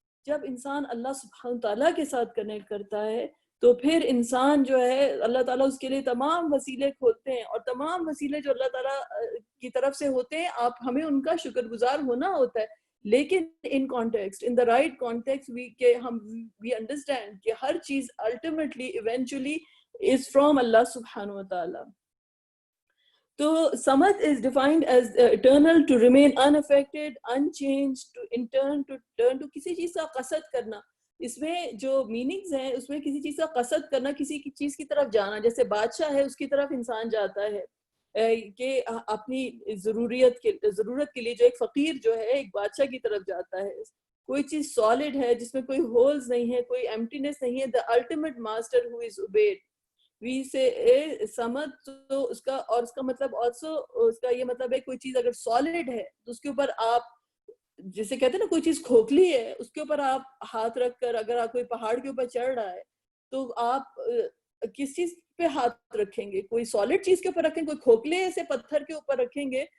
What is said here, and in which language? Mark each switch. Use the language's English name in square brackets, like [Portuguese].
[Urdu] جب انسان اللہ سبحانہ تعالیٰ کے ساتھ کنیکٹ کرتا ہے تو پھر انسان جو ہے اللہ تعالیٰ اس کے لیے تمام وسیلے کھولتے ہیں، اور تمام وسیلے جو اللہ تعالیٰ کی طرف سے ہوتے ہیں ہمیں ان کا شکر گزار ہونا ہوتا ہے. [English] لیکن in context, in the right context, we understand [Urdu] کہ ہر چیز [English] Ultimately eventually is from اللہ سبحانہ و تعالیٰ. تو Samad is defined as eternal, to remain unaffected, unchanged, to turn to [Urdu] کسی چیز کا قصد کرنا. اس میں جو میننگز ہیں اس میں کسی چیز کا قصد کرنا، کسی کی چیز کی طرف جانا. جیسے بادشاہ ہے، اس کی طرف انسان جاتا ہے کہ اپنی ضرورت کے لیے، جو ایک فقیر جو ہے ایک بادشاہ کی طرف جاتا ہے. کوئی چیز سالڈ ہے جس میں کوئی ہولز نہیں ہے، کوئی ایمٹینس نہیں ہے. [English] the ultimate master who is obeyed. We say [Urdu] سمد، تو اس کا مطلب آلسو، اس کا یہ مطلب ہے کوئی چیز اگر سالڈ ہے تو اس کے اوپر آپ جسے کہتے ہیں نا کوئی چیز کھوکھلی ہے، اس کے اوپر آپ ہاتھ رکھ کر، اگر آپ کوئی پہاڑ کے اوپر چڑھ رہا ہے تو آپ کس چیز پہ ہاتھ رکھیں گے؟ کوئی سالڈ چیز کے اوپر رکھیں گے، کوئی کھوکھلے سے پتھر کے اوپر رکھیں گے